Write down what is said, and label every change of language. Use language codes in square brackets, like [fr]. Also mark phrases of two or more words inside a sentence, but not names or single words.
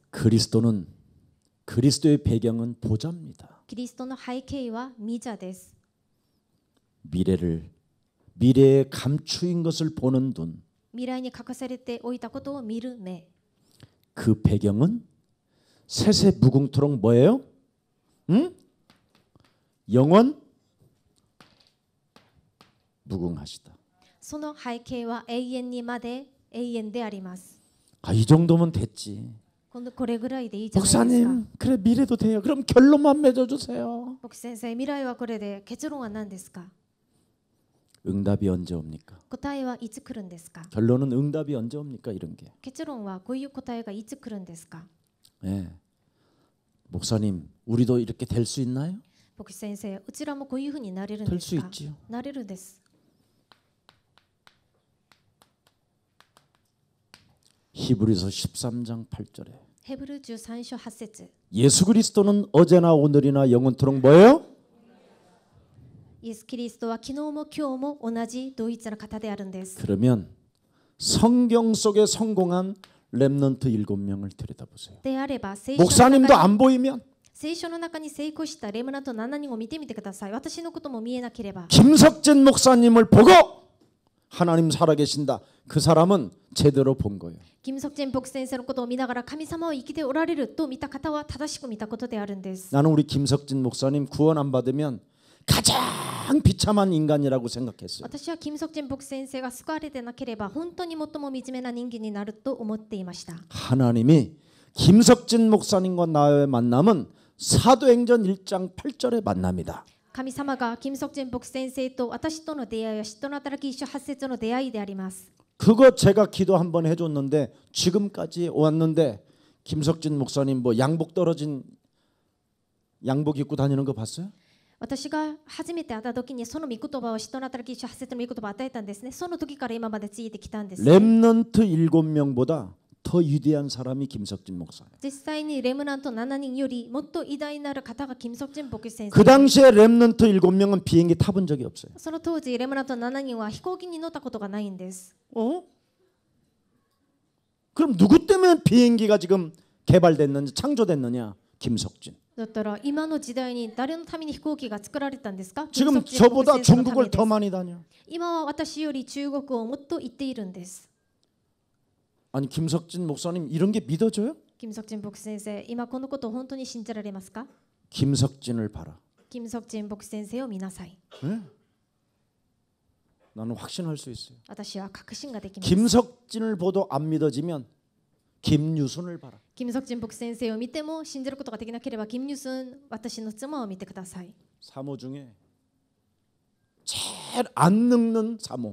[ko] 그리스도의 배경은 보자입니다. [ja] キリストの背景は御座です。 [ko] 미래에 감추인 것을 보는 눈. [ja] 未来に隠されておいたことを見る目。 [ko] 그 배경은 세세 무궁토록 뭐예요? 응? 영원 무궁하시다. [ja] その背景は永遠にまで永遠であります。 [ko] 아, 이 정도면 됐지. [ja] これぐらいでいいじゃないですか。 [ko] 목사님, 그래 미래도 돼요. 그럼 결론만 맺어주세요. [ja] 牧師先生、未来はこれで、結論は何ですか？ [ko] 응답이 언제 옵니까? [ja] 答えはいつ来るんですか？ [ko] 결론은 응답이 언제 옵니까? 이런 게. [ja] 結論はこういう答えがいつ来るんですか？ [ko] 네. 목사님, 우리도 이렇게 될 수 있나요? [ja] 牧師先生、うちらもこういうふうになれるんで [ko] 될 [ja] す [ko] 수 [ja] か？ [ko] 있지요. [ja] なれるです。 [ko] 히브리서 13장 8절에 [ja] ヘブル13章8節。 [ko] 예수 그리스도는 어제나 오늘이나 영원토록 뭐예요? [ja] イエス・キリストは昨日も今日も同じ同一な方であるんです。 [ko] 그러면 성경 속에 성공한 렘넌트 7명을 들여다보세요. [ja] であれば、聖書の [ko] 목사님도 [ja] 中に [ko] 안 보이면 [ja] 聖書の中に成功したレムナント7人を見てみてください。私のことも見えなければ [ko] 김석진 목사님을 보고 하나님 살아계신다. 그 사람은 제대로 본 거예요. [ja] キム・ソクチェン牧師先生のことを見ながら神様を生きておられると見た方は正しく見たことであるんです。 [ko] 나는 우리 김석진 목사님 구원 안 받으면 가장 비참한 인간이라고 생각했어요. [ja] 私はキム・ソクチェン牧師先生が救われてなければ本当に最も惨めな人間になると思っていました。 [ko] 하나님이 김석진 목사님과 나의 만남은 사도행전 1장 8절의 만남이다. [ja] 神様がキム・ソクチェン牧師先生と私との出会いは使徒の働き1章8節の出会いであります。 [ko] 그거 제가 기도 한번 해줬는데 지금까지 왔는데 김석진 목사님 뭐 양복 떨어진 양복 입고 다니는 거 봤어요? [ja] 私が初めて会った時にその御言葉を使徒の働き1章8節の御言葉を与えたんですね。その時から今までついてきたんです。 [ko] 렘넌트 7명보다 더 위대한 사람이 김석진 목사예요. [ja] 実際にレムナント7人よりもっと偉大なる方がキム・ソクチェン牧師先 [ko] 그 [ja] 生。 [ko] 당시에 렘넌트 7명은 비행기 타본 적이 없어요. [ja] その当時レムナント7人は飛行機に乗ったことがないんです。 [ko] 그럼 누구 때문에 비행기가 지금 개발됐느냐 창조됐느냐? 김석진. [ja] だったら今の時代に誰のために飛行機が作られたんですか？ [ko] 지금 저보다 중국을 더 많이 다녀. [ja] 今は私より中国をもっと言っているんです。 [ko] 아니 김석진 목사님 이런 게 믿어져요? [ja] キム・ソクチェン牧師先生、今このことを本当に信じられますか？ [ko] 김석진을 봐라. [ja] キム・ソクチェン牧師先生を見なさい。 [ko] 네? 나는 확신할 수 있어요. [ja] 私は確信ができます。 [ko] 김석진을 보도 안 믿어지면 김유순을 봐라. [ja] キム・ソクチェン牧師先生を見ても信じることができなければキム・ニュスン、私の妻を見てください。 [ko] 사모 중에 제일 안 늙는 사모.